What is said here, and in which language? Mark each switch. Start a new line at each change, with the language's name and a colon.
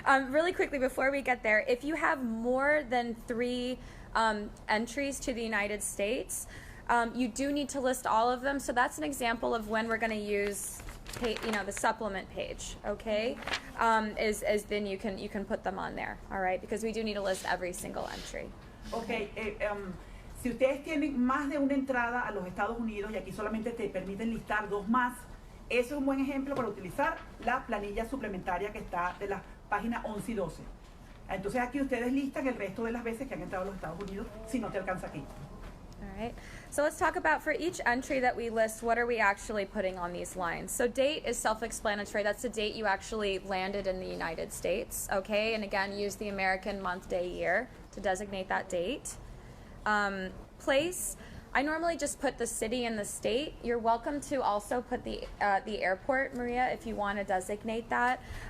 English: Really quickly, before we get there, if you have more than 3 entries to the United States, you do need to list all of them. So that's an example of when we're going to use the supplement page, okay? Is then you can put them on there, all right? Because we do need to list every single entry.
Spanish: Ok, si ustedes tienen más de una entrada a los Estados Unidos y aquí solamente te permiten listar 2 más, eso es un buen ejemplo para utilizar la planilla suplementaria que está de las páginas 11 y 12. Entonces aquí ustedes listan el resto de las veces que han entrado a los Estados Unidos si no te alcanza aquí.
English: All right, so let's talk about for each entry that we list, what are we actually putting on these lines? So date is self-explanatory. That's the date you actually landed in the United States, okay? And again, use the American month, day, year to designate that date. Place, I normally just put the city and the state. You're welcome to also put the airport, Maria, if you want to designate that.